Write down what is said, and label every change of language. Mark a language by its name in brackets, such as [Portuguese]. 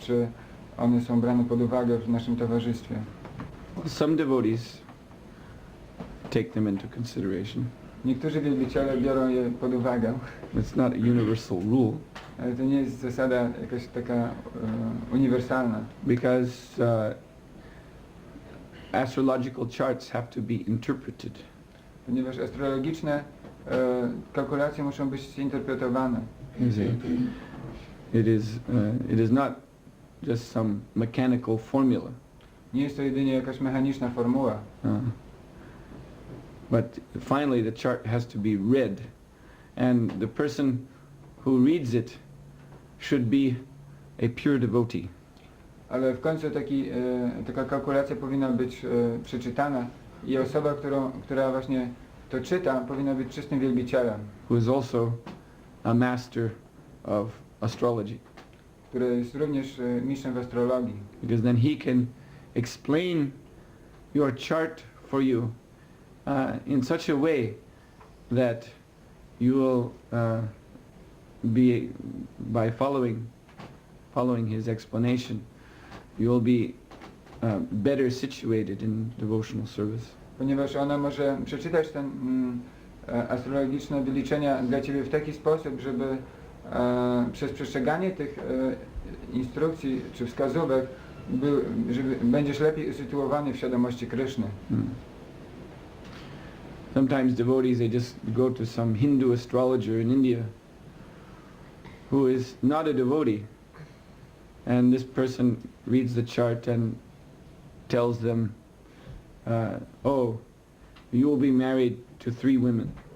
[Polish] Czy one są brane pod uwagę w naszym towarzystwie? [English] Some devotees take them into consideration. [Polish] Niektórzy wielbiciele biorą je pod uwagę. [English] It's not a universal rule. [Polish] Ale to nie jest zasada jakaś taka uniwersalna. [English] Because astrological charts have to be interpreted. [Polish] Ponieważ astrologiczne kalkulacje muszą być zinterpretowane. [English] It is not just some mechanical formula. [Polish] Nie jest to jedynie jakaś mechaniczna formuła. [English] But finally the chart has to be read, and the person who reads it should be a pure devotee. [Polish] Ale w końcu taka kalkulacja powinna być przeczytana i osoba, która właśnie to czyta, powinna być czystym wielbicielem. [English] Who is also a master of astrology. [Polish] Który jest również mistrzem w astrologii. [English] Because then he can explain your chart for you in such a way that you will be, by following his explanation, you will be better situated in devotional service. [Polish] Ponieważ ona może przeczytać te astrologiczne wyliczenia dla Ciebie w taki sposób, żeby przez przestrzeganie tych instrukcji czy wskazówek żeby będziesz lepiej usytuowany w świadomości Kryszny. [English] Sometimes devotees, they just go to some Hindu astrologer in India who is not a devotee, and this person reads the chart and tells them, oh, you will be married to 3 women.